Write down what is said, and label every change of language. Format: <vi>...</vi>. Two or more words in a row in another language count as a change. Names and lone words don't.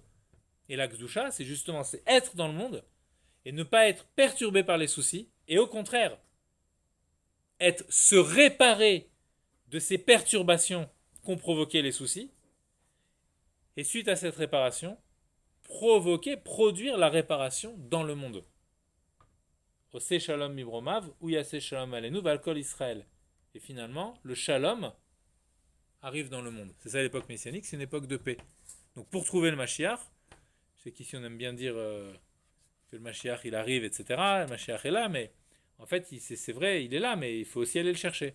<fr>Et la Gdusha, c'est être dans le monde et ne pas être perturbé par les soucis, et au contraire, se réparer de ces perturbations qu'ont provoqué les soucis, et suite à cette réparation, produire la réparation dans le monde.</fr> <he>עושה שלום במרומיו, הוא יעשה שלום עלינו, ועל כל ישראל.</he> <fr>Et finalement, le shalom arrive dans le monde. C'est ça l'époque messianique, c'est une époque de paix. Donc pour trouver le Mashiach, je sais qu'ici on aime bien dire que le Mashiach il arrive, etc. Le Mashiach est là, mais en fait c'est vrai, il est là, mais il faut aussi aller le chercher.</fr>